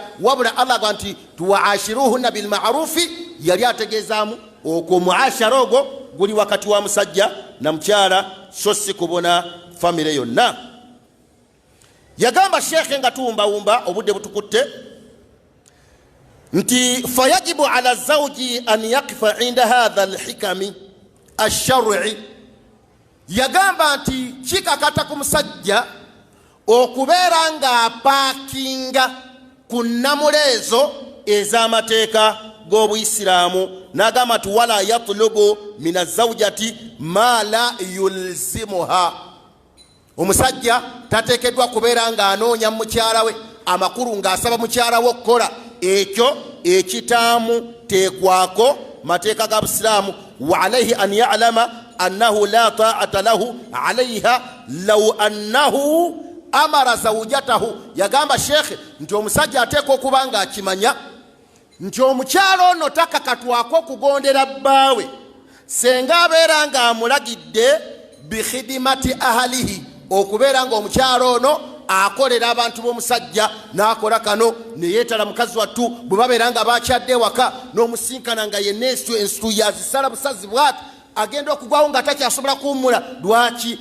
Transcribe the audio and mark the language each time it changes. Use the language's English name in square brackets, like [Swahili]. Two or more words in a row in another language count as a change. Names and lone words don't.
[Ganda] Wabula Allah gwa nti [Arabic] وعاشروهن بالمعروف, [Ganda] yali ategeezaamu okwo muashara ogwo guli wakati wa musajja na mukyala, so si kubona famire yonna. Yagamba sheekhe nga tuwumbawumba obudde butukutte nti [Arabic] فيجب على الزوج أن يقف عند هذا الحكم الشرعي, [Ganda] yagamba nti kikakata ku musajja okubeera ng'apaakinga ku nnamula ezo ez'amateeka g'obuyisiraamu. N'agamba nti [Arabic] ولا يطلب من الزوجة ما لا يلزمها, [Ganda] omusajja tateekeddwa kubeera ng'anoonya mukyala we amakulu ng'asaba mukyala we okukola ekyo ekitaamu teekwako mateeka ga busiraamu. [Arabic] وعليه أن يعلم أنه لا طاعة له عليها لو أنه أمر زوجته, yagamba [Ganda] sheekhe nti omusajja ateeka okuba ng'akimanya nti omukyala ono takakatwako okugondera bbaawe senga abeera ng'amulagidde [Arabic] بخدمة أهله, [Ganda] okubeera ng'omukyala ono akolera abantu b'omusajja n'akola kano neyeetala mukazi wattu bwe babeera nga bakyadde ewaka n'omusinkana nga yenna ensitu yazisala busazi bwati agenda okugwawo nga takyasobola kuwummula. Lwaki?